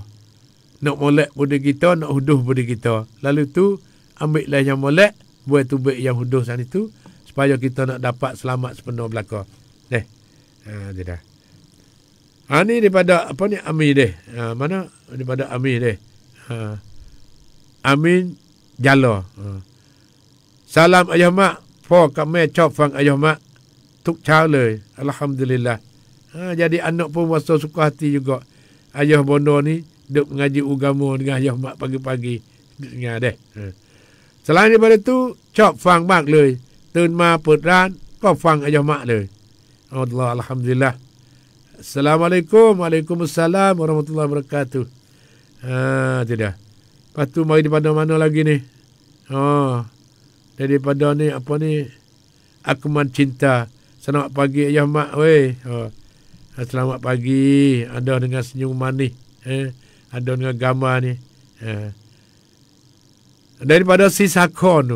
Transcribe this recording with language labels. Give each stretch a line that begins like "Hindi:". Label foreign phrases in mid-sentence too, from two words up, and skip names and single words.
Malay: Nak molek pada kita, nak huduh pada kita. Lalu tu ambillah yang molek, buat tu baik yang huduh saat itu supaya kita nak dapat selamat sepenuh belaka. Deh. Dia dah. Ni daripada apa ni Amin deh. Mana daripada Amin deh. Amin Jalo. Salam ayah mak,
Thai: พ่อกับแม่ชอบฟังayah mak ทุกเช้าเลยอัลฮัมดุลิลลาห์.
Malay: Jadi anak pun rasa suka hati juga. Ayah bondo ni duk mengaji agama dengan ayah mak pagi-pagi. Dengar deh. Selain daripada tu,
Thai: ชอบฟังมากเลย ตื่นมาเปิดร้านก็ฟังอายะมะเลย
Arabic: Allah alhamdulillah.
Malay: Assalamualaikum.
Arabic: وعليكم السلام ورحمة الله وبركاته.
Malay: Tidak. Lepas tu mari daripada mana lagi ni? Daripada ni apa ni? Akman Cinta. Selamat pagi ayah mak weh. Selamat pagi. Ada dengan senyum manis. Ada dengan gambar ni. Daripada Sisakon tu.